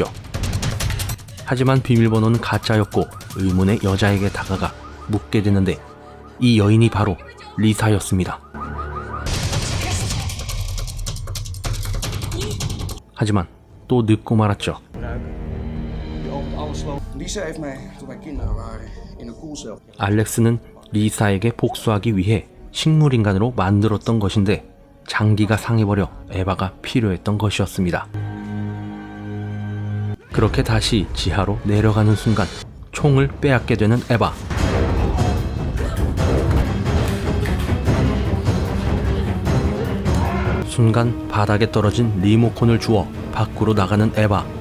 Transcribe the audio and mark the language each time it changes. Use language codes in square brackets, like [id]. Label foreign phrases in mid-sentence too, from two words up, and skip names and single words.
[ko] 하지만 비밀번호는 가짜였고 의문의 여자에게 다가가 묻게 되는데 이 여인이 바로 리사였습니다. 하지만 또 늦고 말았죠. [nl] Lisa heeft mij, toen wij kinderen waren, in een koelcel. [ko] 알렉스는 리사에게 복수하기 위해 식물인간으로 만들었던 것인데 장기가 상해버려 에바가 필요했던 것이었습니다. 그렇게 다시 지하로 내려가는 순간 총을 빼앗게 되는 에바. 순간 바닥에 떨어진 리모컨을 주워 밖으로 나가는 에바.